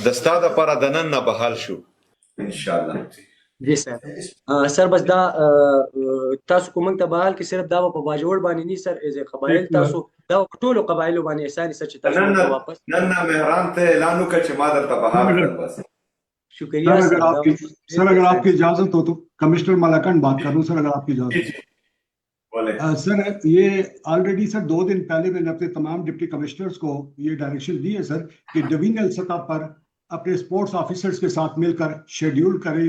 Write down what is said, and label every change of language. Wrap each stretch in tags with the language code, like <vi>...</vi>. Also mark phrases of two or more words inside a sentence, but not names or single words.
<ps>د ستا دپاره د نن نه بحال شو انشاءالله. جی سر. سر بس دا تاسو کوم ته بحال کې صرف دا په باجوړ باندې نه سر ایز قبایل تاسو دا ټولو قبایلو باندې احسان سر چې تاسو واپس نن نه مهران ته اعلان وکړه چې ما درته بحال کړ بس.</ps> <ur>शुक्रिया सर. اگر آپ کی اجازت ہو تو کمشنر ملاکنڈ بات کر رہا ہوں سر اگر آپ کی اجازت ہو. سر یہ آلریڈی سر 2 دن پہلے میں نے اپنے تمام</ur> <en>deputy commissioners</en> <ur>کو یہ ڈائریکشن دی ہے سر کہ ڈویژنل سطح پر اپنے</ur> <en>sports officers</en> <ur>کے ساتھ مل کر شیڈول کریں.</ur>